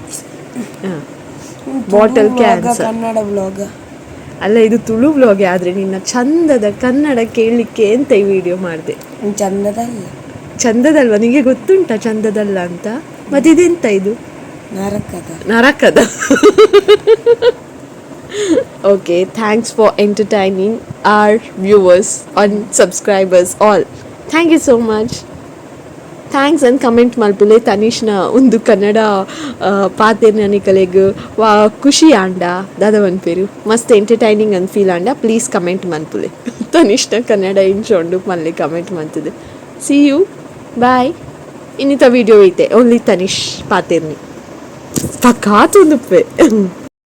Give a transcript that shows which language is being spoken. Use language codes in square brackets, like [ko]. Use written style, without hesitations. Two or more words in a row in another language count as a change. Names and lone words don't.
[en] bottle cancer. Kannada blog [kn] ಅಲ್ಲ, ಇದು ತುಳು ಬ್ಲಾಗೆ, ಆದ್ರೆ ನಿನ್ನ ಚಂದದ ಕನ್ನಡ ಕೇಳಲಿಕ್ಕೆ ಅಂತ ಈ ವಿಡಿಯೋ ಮಾಡಿದೆ. ಚಂದದಲ್ಲ. ಚಂದದಲ್ವಾ? ನಿಂಗೆ ಗೊತ್ತುಂಟ ಚಂದದಲ್ಲ ಅಂತ? ಮತ್ತೆ ಇದೆಂತ ಇದು? ನರಕದ. [en] Okay, thanks for entertaining our viewers and subscribers all. Thank you so much. thanks and comment [tcy] ಮಲ್ಪುಲೆ ತನಿಷ್ನ ಒಂದು ಕನ್ನಡ ಪಾತೆರ್ನ ಕಲೆಗ್ ವಾ ಖುಷಿ ಆಂಡ ದಾದವನ್ ಪೇರು ಮಸ್ತ್ ಎಂಟರ್ಟೈನಿಂಗ್ ಅಂದ್ ಫೀಲ್ ಆಂಡ. [en] please comment [tcy] ಮಲ್ಪುಲೆ ತನಿಷ್ನ ಕನ್ನಡ ಇಂಚೊಂಡು ಮಲ್ಲೆ ಕಮೆಂಟ್ ಮಂತದೆ. [en] see you, ಬಾಯ್. [tcy] ಇನ್ನಿತ ವಿಡಿಯೋ ಐತೆ ಓನ್ಲಿ ತನಿಷ್ ಪಾತೆರ್ನಿ ಪಕ್ಕಾತೊಂದುಪ್ಪೆ.